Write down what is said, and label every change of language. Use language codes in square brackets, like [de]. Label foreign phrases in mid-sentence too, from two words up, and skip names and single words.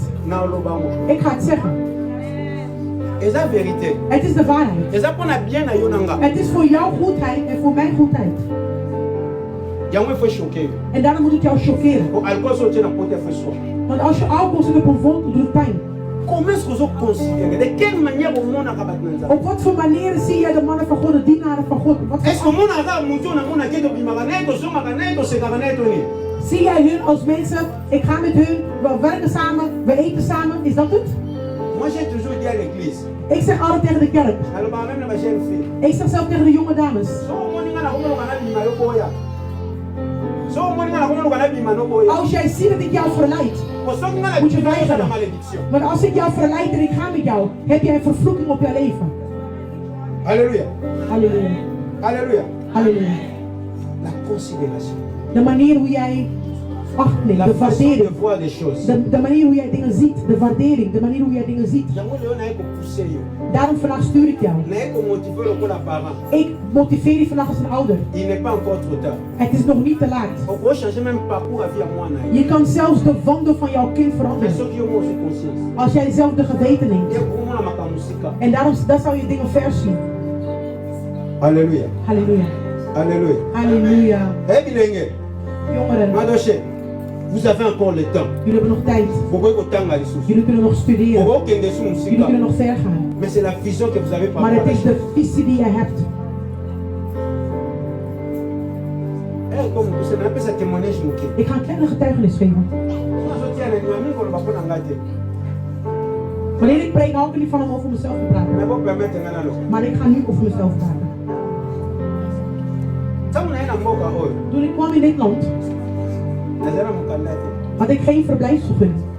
[nl] Ik ga het zeggen. Het is de waarheid. Het is voor jouw goedheid en voor mijn goedheid. En daarom moet ik jou choqueren. Want als je alcohol zit op een wond, doet het pijn. [fr] De quelle manière au monde a [nl] op wat voor manieren zie jij de mannen van God, de dienaren van God? Zie jij hun als mensen, ik ga met hun, we werken samen, we eten samen, is dat het? [fr] Moi j'ai toujours dit à l'église. [nl] Ik zeg altijd tegen de kerk. Ik zeg zelf tegen de jonge dames. Als jij ziet dat ik jou verleid, moet je weigeren. Maar als ik jou verleid en ik ga met jou, heb jij een vervloeking op je leven. [fr] Alléluia. [nl] Halleluja. [fr] Alléluia. [nl] Halleluja. [fr] La considération. [nl] De manier hoe jij acht neemt, de waardering. De manier hoe jij dingen ziet, de waardering, de manier hoe jij dingen ziet. Daarom vandaag stuur ik jou. Ik motiveer je vandaag als een ouder. Het is nog niet te laat. Je kan zelfs de wandel van jouw kind veranderen. Als jij zelf de geweten neemt. En daarom zou je dingen vers zien. Halleluja. Halleluja. Halleluja. Halleluja. Jongeren. [fr] Vous avez encore le temps. [nl] Jullie hebben nog tijd. Jullie kunnen nog studeren. Jullie kunnen nog ver gaan. [fr] Mais c'est la vision que vous avez par [nl] maar het is de visie die je hebt. Ik ga een kleine getuigenis geven. Wanneer ik preek, hou ik niet van om over mezelf te praten. Maar ik ga nu over mezelf praten. Toen ik kwam in dit land, had ik geen verblijfsvergunning.